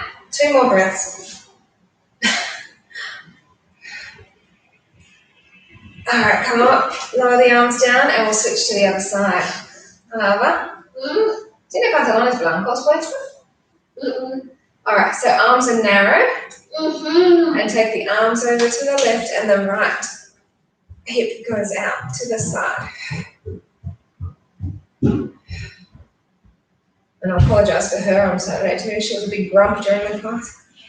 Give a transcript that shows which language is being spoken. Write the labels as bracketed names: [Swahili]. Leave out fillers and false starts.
[English] Two more breaths. All right, come up, lower the arms down, and we'll switch to the other side. [Spanish] Tiene pantalones blancos puestos? [English] All right, so arms are narrow. And take the arms over to the left and the right. Hip goes out to the side. And I apologise for her on Saturday too. She was a big grump during the class.